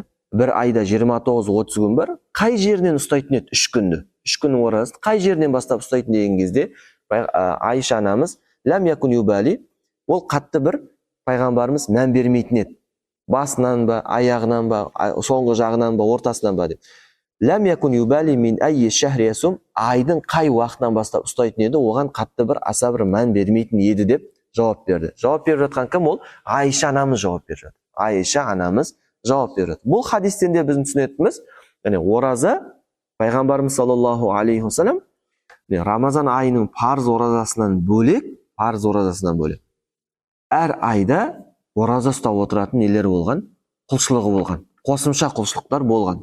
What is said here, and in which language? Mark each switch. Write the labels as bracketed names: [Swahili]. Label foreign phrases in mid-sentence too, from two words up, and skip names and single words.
[Kazakh] Бір айда 29-30 күн бар, қай жерінен ұстайтын еді 3 күнді? 3 күннің оразасы қай жерінен бастап ұстайтын деген кезде Айша анамыз [Arabic] لم يكن يبالي, [Kazakh] ол қатты бір пайғамбарымыз мән бермейтін еді. Басынан ба, аяғынан ба, соңғы жағынан ба, ортасынан ба деп. [Arabic] لم يكن يبالي من أي الشهر يصوم, [Kazakh] айдың қай уақытынан бастап ұстайтын еді, оған қатты бір аса бір мән бермейтін еді деп жауап берді. Жауап беріп жатқан кім ол? Айша анамыз жауап беріп жатыр. Айша анамыз жауап береді. Бұл хадистен де біздің түсінетініміз, ораза пайғамбарымыз [Arabic] صلى الله عليه وسلم [Kazakh] Рамазан айының парыз оразасынан бөлек, әр айда ораза ұстап отыратын нелер болған, құлшылығы болған, қосымша құлшылықтар болған.